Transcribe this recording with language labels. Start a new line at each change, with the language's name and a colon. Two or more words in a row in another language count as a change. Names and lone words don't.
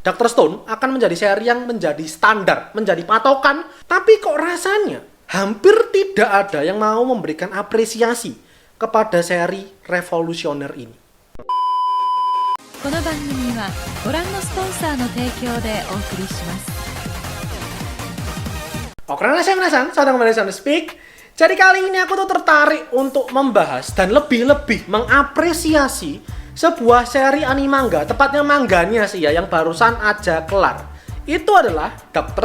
Indonesian: Dr. Stone akan menjadi seri yang menjadi standar, menjadi patokan, tapi kok rasanya hampir tidak ada yang mau memberikan apresiasi kepada seri revolusioner ini.
Japanese: この番組はご覧のスポンサーの提供でお送りします。
Indonesian: Oke, saya kembali sama Speak. Jadi kali ini aku tuh tertarik untuk membahas dan lebih-lebih mengapresiasi sebuah seri anime manga, tepatnya mangganya sih ya, yang barusan aja kelar. Itu adalah Dr.